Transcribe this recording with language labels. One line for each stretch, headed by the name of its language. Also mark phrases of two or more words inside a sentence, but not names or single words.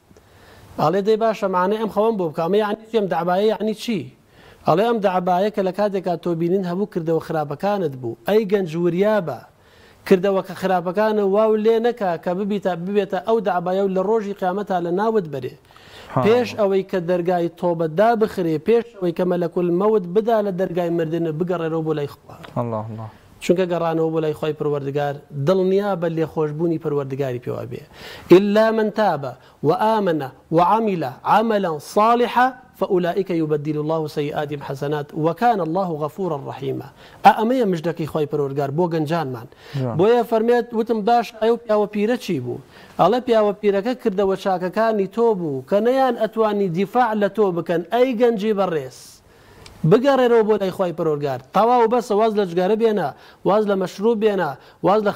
Central Kurdish: ئەڵێ دەی باشە معنی ئەم خەوەم بۆ بکەمە یعنی ئەم دەعبایە یعنی چی ئەڵێ ئەم دەعبایە کە لە کاتێکا تۆ بینین هەبوو کردەوە خراپەکانت بوو ئەی گەنج وریابە کردەوە کە خراپەکانە واو لێ نەکە کە ببێتە ئەو دەعبایە و لە ڕۆژی قیامەتا لە ناوت بەرێ پێش ئەوەی کە دەرگای تۆبەتدا بخرێ پێش ئەوەی کە مەلەکول مەوت بدا لە دەرگای مردنە بگەڕێرەوە بۆ لای خوا چونکە گەڕانەوە بۆ لای خۆی پروەردگار دڵنیا بە لێخۆشبوونی پروەردگاری پێوە بێ
Arabic: إلا من تاب وآمن وعمل عملا صالحا فأولئك يبدل الله سيئاتهم حسنات وكان الله غفورا رحيما
Central Kurdish: ئەمەیە مژدەکەی خۆی پروەردگار بۆ گەنجانمان بۆیە فەرمێت وتم باش ئەو پیاوە پیرە چی بوو ئەڵێ پیاوە پیرەکە کردەوە چاکەکانی تۆ بوو کە نەیان ئەتوانی دیفاع لە تۆ بکەن ئەی گەنجی بەڕێز بگەڕێرەوە بۆ لای خۆی پروەردگار تەواو بەسە واز لە جگارە بێنە واز لە مەشروب بێنە واز لە